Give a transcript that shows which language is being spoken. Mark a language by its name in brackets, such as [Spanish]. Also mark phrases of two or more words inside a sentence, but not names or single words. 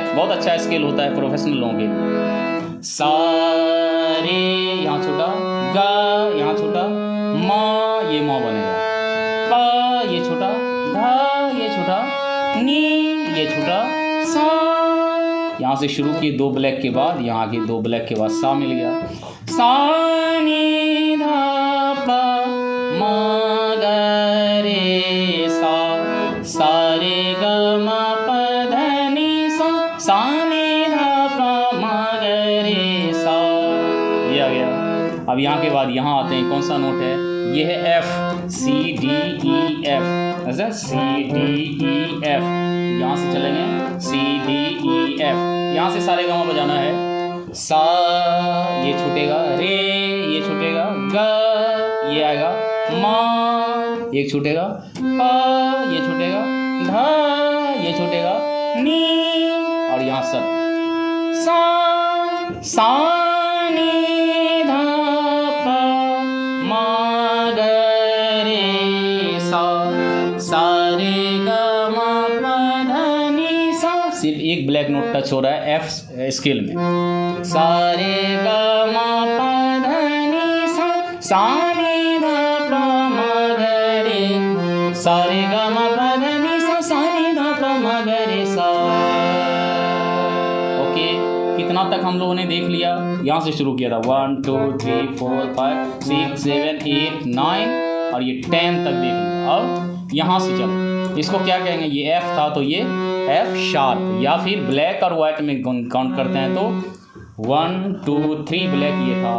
[Hindi] बहुत अच्छा स्केल होता है प्रोफेशनल लोगों के लिए। सा रे यहाँ छोटा, गा यहाँ छोटा, मा ये मा बनेगा, पा ये छोटा, धा ये छोटा, नी ये छोटा, सा। यहाँ से शुरू किए 2 ब्लैक के बाद, यहाँ आगे 2 ब्लैक के बाद सा मिल गया। सा नी धा पा मा ग रे सा, सा रे ग म प ध नि सा, सा नी धा पा मा ग रे सा। ये आ गया। अब यहाँ के बाद यहाँ आते हैं, कौन सा नोट है ये? है एफ, सी डी ई एफ, ऐसा सी डी ई एफ। यहाँ से चलेंगे सी डी ई एफ, यहाँ से सारे गामा बजाना है। सा ये छूटेगा, रे ये छूटेगा, ग ये आएगा, मा एक छूटेगा, पा ये छूटेगा, धा ये छूटेगा, नी और यहाँ सर सा नी धा पा मा ग रे सा, सा रे ग म प ध नि सा। सिर्फ एक [English] black note touch [Hindi] हो रहा है एफ स्केल में। सा रे ग म प ध नि सा, सा नि ध प म ग रे, सा रे ग म प ध नि सा, सा नि ध प म ग रे सा। ओके, कितना तक हम लोगों ने देख लिया? यहाँ से शुरू किया था 1 2 3 4 5 6 7 8 9 और ये 10 तक देख लिया। अब यहाँ से चलो, इसको क्या कहेंगे? ये एफ था तो ये [English] F sharp, [Hindi] या फिर ब्लैक और वाइट में काउंट करते हैं तो 1 2 3 ब्लैक ये था।